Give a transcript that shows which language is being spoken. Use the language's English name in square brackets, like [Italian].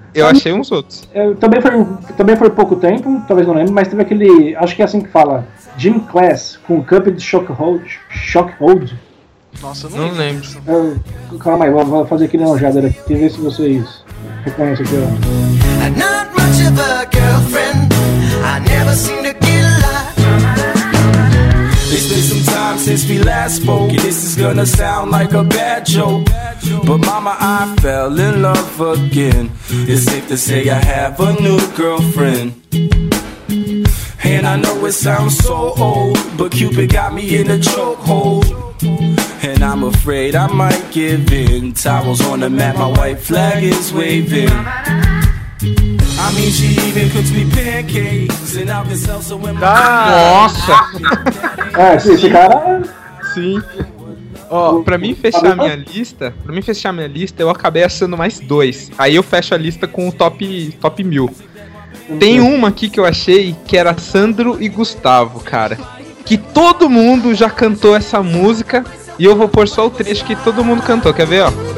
[Portuguese] Eu achei uns outros. Também foi pouco tempo, talvez não lembre, mas teve aquele, acho que é assim que fala, Gym Class, com Cupid Shockhold. Nossa, não lembro. Calma aí, vou fazer aqui na lojada aqui, tem que ver se vocês reconhecem aqui. [English] I'm not much of a girlfriend, I never seem to get a lot. It's been some time since we last spoke, this is gonna sound like a bad joke. But mama, I fell in love again, it's safe to say I have a new girlfriend. And I know it sounds so old, but Cupid got me in a chokehold. And I'm afraid I might give in. Towels on the mat, my white flag is waving. I mean, she even cooks me pancakes. And I've been self so in my [Portuguese] nossa! esse cara. Sim. Ó, pra mim fechar a minha lista, eu acabei achando mais dois. Aí eu fecho a lista com o top 1000. Tem uma aqui que eu achei que era Sandro e Gustavo, cara. Que todo mundo já cantou essa música. E eu vou pôr só o trecho que todo mundo cantou, quer ver, ó?